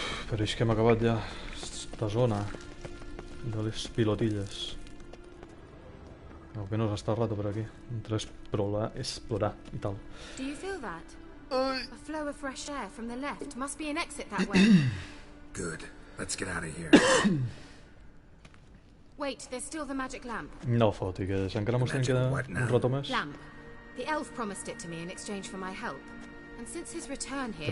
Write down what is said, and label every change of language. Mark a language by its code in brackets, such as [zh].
[ca] Pareix que hem acabat ja esta zona de les pilotilles. Algo que no s'està rato per aquí, entre explorar i tal. [en] Do you feel that? A flow of fresh air from the left. Must be an exit that way. Good. Let's get out of here. Wait, there's still the magic lamp. [ca] No fotigues, encara mos queda un rato més. [en] Lamp. The elf promised it to me in exchange for my help. And since his return here,